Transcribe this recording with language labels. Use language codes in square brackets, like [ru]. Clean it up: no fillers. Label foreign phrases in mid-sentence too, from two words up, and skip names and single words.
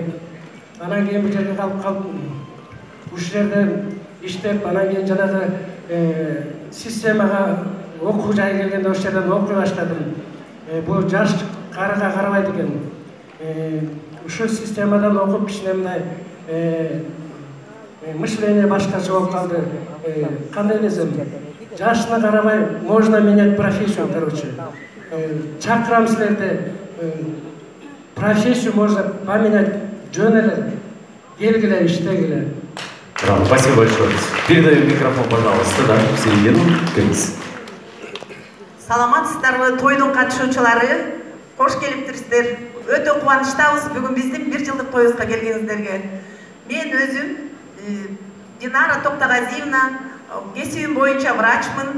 [ky] Анан кийин бул жерге калып ушул жерде иштеп, анан кийин жанагы системага окуу жайы келгенде ошол жерден окуй баштадым. Бул жаш карыга карабайт экен. Ушул системадан окуп кичине мындай мышление башкача болуп калды. Кандай десем, жашына карабай [ru] можно менять профессию, [ky] короче. Чакырам силерди, [ru] профессию можно поменять [ky] жөн эле, келгиле, иштегиле. [ru] Браво, спасибо большое. Передаю микрофон, пожалуйста, да, в середину. [ky] Саламатсыздарбы, тойдун катышуучулары, кош келиптирсиздер. Өтө кубанычтабыз бүгүн биздин 1 жылдык тоюбузга келгениңиздерге. Мен өзүм Динара Токтогазиевна, кесибим боюнча врачмын.